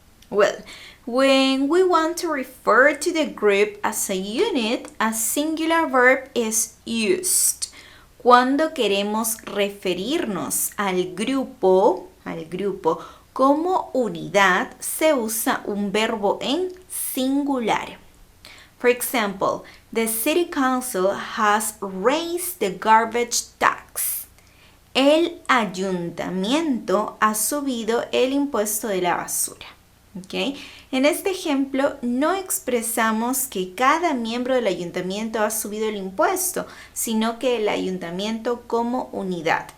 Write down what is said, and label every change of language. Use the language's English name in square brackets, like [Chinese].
[English] Well, when we want to refer to the group as a unit, a singular verb is used. [Spanish] Cuando queremos referirnos al grupo como unidad, se usa un verbo en singular. [English] For example, the city council has raised the garbage tax. [Spanish] El ayuntamiento ha subido el impuesto de la basura. ¿Okay? En este ejemplo no expresamos que cada miembro del ayuntamiento ha subido el impuesto, sino que el ayuntamiento como unidad.